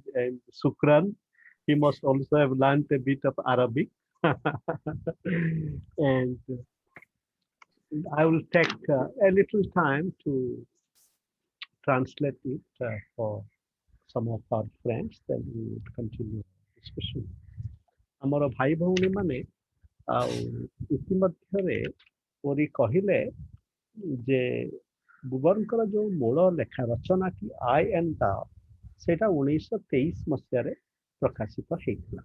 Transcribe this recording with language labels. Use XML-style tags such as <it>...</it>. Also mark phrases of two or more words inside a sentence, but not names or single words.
<en>And Sukran, he must also have learned a bit of Arabic. And I will take a little time to translate it for some of our friends. Then we would continue discussion.</en> <or>ଆମର ଭାଇ ଭଉଣୀ ମାନେ ଆଉ ଇତିମଧ୍ୟରେ ପରି କହିଲେ ଯେ ବୁବରଙ୍କର ଯୋଉ ମୂଳ ଲେଖା ରଚନା କି ଆଇ ଆଣ୍ଡ ଦାଓ ସେଇଟା 1923 ମସିହାରେ ପ୍ରକାଶିତ ହେଇଥିଲା।</or>